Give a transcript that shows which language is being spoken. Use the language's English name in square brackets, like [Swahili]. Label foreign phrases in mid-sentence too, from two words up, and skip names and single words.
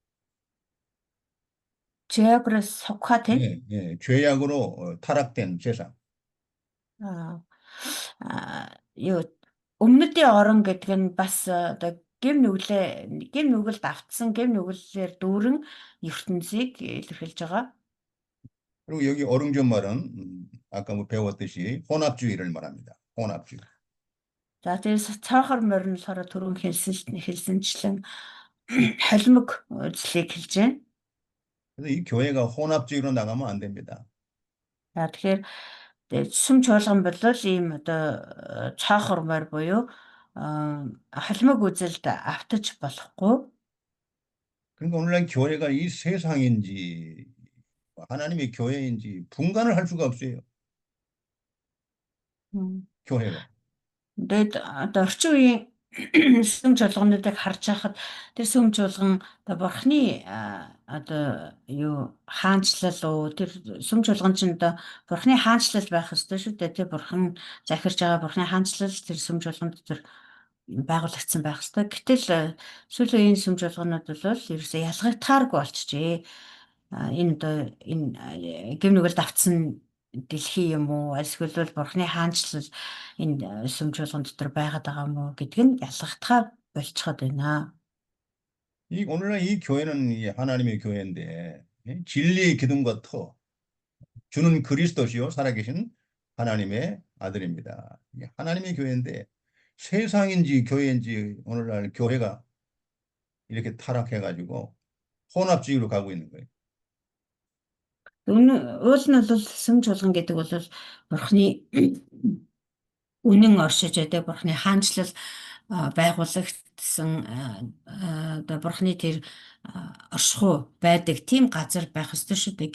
[Korean] 죄악으로 속화된 예, 죄악으로 타락된 세상. [Mongolian] юу өмнөдийн орон гэдэг нь бас одоо гэм нүгэлд автсан гэм нүгэлээр дүүрэн ертөнцийг илэрхийлж байгаа. [Korean] 그리고 여기 어룽진 말은 아까 뭐 배웠듯이 혼합주의를 말합니다. 혼합주의. [Mongolian] За тэгээс цаахар морин болохоор түрүүн хэлсэнчлэн холимог үзлийг хэлж байна. [Korean] 그래서 이 교회가 혼합주의로 나가면 안 됩니다. [Mongolian] За тэгэхээр сүм чуулган бол ийм одоо цаахар морь буюу холимог үзэлд автаж болохгүй. [Korean] 그러니까 오늘날 교회가 이 세상인지 하나님의 교회인지 분간을 할 수가 없어요. 교회가. [Mongolian] Тэгээд одоо орчин үеийн сүм чуулгануудыг харж байхад тэр сүм чуулган одоо бурхны одоо юу хаанчлал уу тэр сүм чуулган чинь одоо бурхны хаанчлал байх ёстой шүү дээ. Тэр бурхан захирж байгаа бурхны хаанчлал тэр сүм чуулганд тэр байгуулагдсан байх ёстой. Гэтэл сүүлийн үеийн сүм чуулганууд бол ерөөсөө ялгагдахааргүй болчихжээ. Энэ одоо энэ гэм нүгэлд автсан дэлхий юм уу эсвэл бурхны хаанчлал энэ сүм чуулган дотор байгаад байгаа юм уу гэдг нь ялгагдахаар болчиход байна. [Korean] 이 오늘날 이 교회는 이 하나님의 교회인데 진리의 기둥과 터 주는 그리스도시요 살아계신 하나님의 아들입니다. 하나님의 교회인데 세상인지 교회인지 오늘날 교회가 이렇게 타락해가지고 혼합주의로 가고 있는 거예요. [Mongolian] Уул нь бол сүм чуулган гэдэг бол бурхны үнэн оршиж байдаг бурхны хаанчлал байгуулагдсан одоо бурхны тэр оршихуй байдаг тийм газар байх ёстой шүү дээ.